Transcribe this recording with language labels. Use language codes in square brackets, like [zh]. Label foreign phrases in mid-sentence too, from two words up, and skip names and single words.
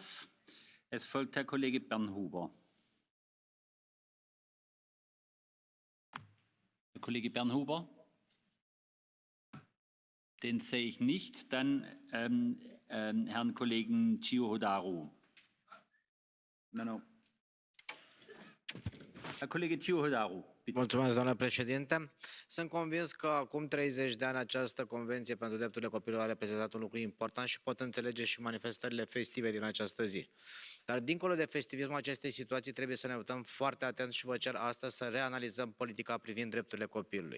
[de] Es folgt Herr Kollege Bernhuber. Herr Kollege Bernhuber? Den sehe ich nicht. Dann Herrn Kollegen Ciuhodaru. No. Herr Kollege Ciuhodaru. [ro] Mulțumesc, doamnă președinte. Sunt convins că acum 30 de ani această Convenție pentru Drepturile Copilului a reprezentat un lucru important și pot înțelege și manifestările festive din această zi. Dar dincolo de festivismul acestei situații trebuie să ne uităm foarte atent și vă cer astăzi să reanalizăm politica privind drepturile copilului.